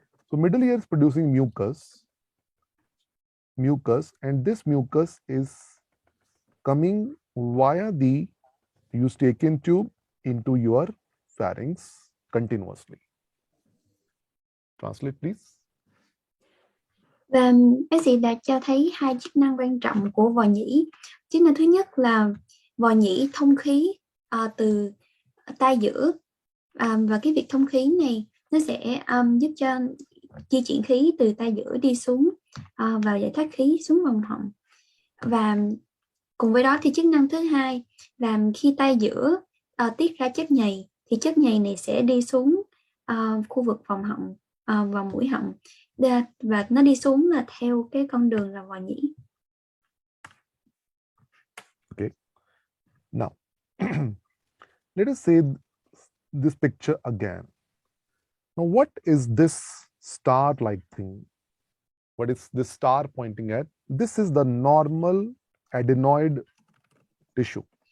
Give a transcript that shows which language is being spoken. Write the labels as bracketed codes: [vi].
[en] So middle ear is producing mucus, and this mucus is coming via the eustachian tube into your pharynx continuously. Translate, please. [vi] Và bác sĩ đã cho thấy hai chức năng quan trọng của vò nhĩ. Chức năng thứ nhất là vò nhĩ thông khí từ tai giữa, và cái việc thông khí này nó sẽ giúp cho di chuyển khí từ tai giữa đi xuống và giải thoát khí xuống vòng họng. Và cùng với đó thì chức năng thứ hai là khi tai giữa tiết ra chất nhầy thì chất nhầy này sẽ đi xuống khu vực vòng họng, vòng mũi họng, và nó đi xuống là theo cái con đường là vò nhĩ. [en] Okay. Now, let us see this picture again. Now, what is this star-like thing? What is this star pointing at? This is the normal adenoid tissue.